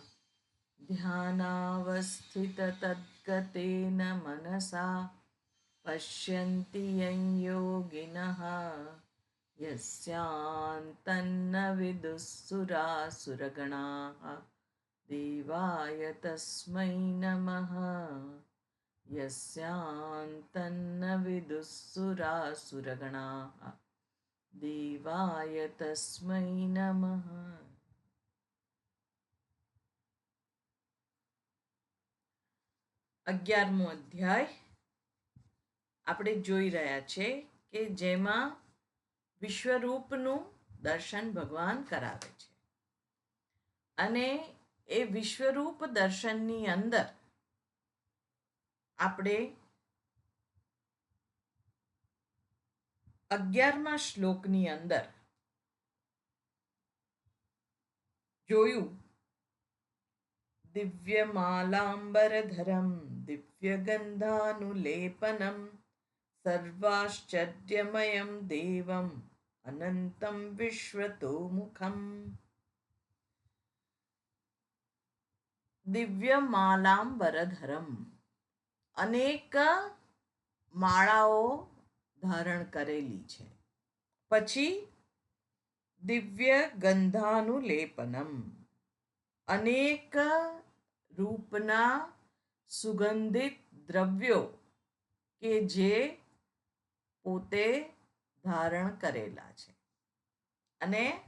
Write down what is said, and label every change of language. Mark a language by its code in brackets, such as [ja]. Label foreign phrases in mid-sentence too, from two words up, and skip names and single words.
[sa] ध्यानावस्थिततद्गतेन मनसा पश्यन्ति यं योगिनः यस्यान्तन्न विदुःसुरासुरगणाः देवाय तस्मै नमः यस्यान्तन्न विदुःसुरासुरगणाः देवाय तस्मै नमः। [gu] 11મો અધ્યાય આપણે જોઈ રહ્યા છે કે જેમાં વિશ્વરૂપનું દર્શન ભગવાન કરાવે છે અને એ વિશ્વરૂપ દર્શનની અંદર આપણે 11મા શ્લોકની અંદર જોયું [sa] दिव्यमालाम्बरधरं दिव्यगन्धानुलेपनं सर्वाश्चर्यमयं देवम् अनन्तं विश्वतोमुखम्। [gu] दिव्यमालाम्बरधरं अनेक માળાઓ ધારણ કરેલી છે. પછી દિવ્ય ગંધાનુલેપનમ અનેક રૂપના સુગંધિત દ્રવ્યો કે જે પોતે ધારણ કરેલા છે અને